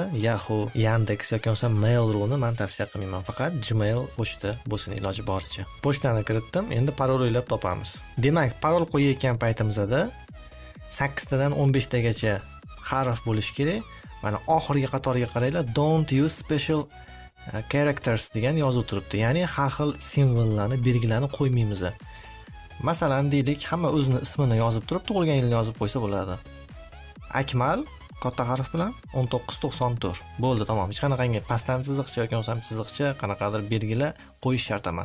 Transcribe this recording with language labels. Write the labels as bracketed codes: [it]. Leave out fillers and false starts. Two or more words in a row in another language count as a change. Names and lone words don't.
[uz] Yahoo, Yandex yoki bo'lmasa Mail.ru ni men tavsiya qilmayman. Faqat Gmail pochta bo'lsin iloji boricha. Pochtani kiritdim. Endi parol o'ylab topamiz. Demak, parol qo'yayotgan paytimizda 8 tadan 15 tagacha harf bo'lishi kerak. Mana oxirgi qatorga qaranglar, [en] don't use special characters [uz] degan yozuv turibdi. Ya'ni har xil simvollarni, belgilarni qo'ymaymiz. Masalan, deylik, hamma o'zini ismini yozib turib, tug'ilgan yilini yozib qo'ysa bo'ladi. Akmal katta harf bilan 1994. Bo'ldi, tamom. Hech qanaqangi pastdan chiziqcha yoki bo'lmasa chiziqcha, qanaqadir belgilar qo'yish shart emas.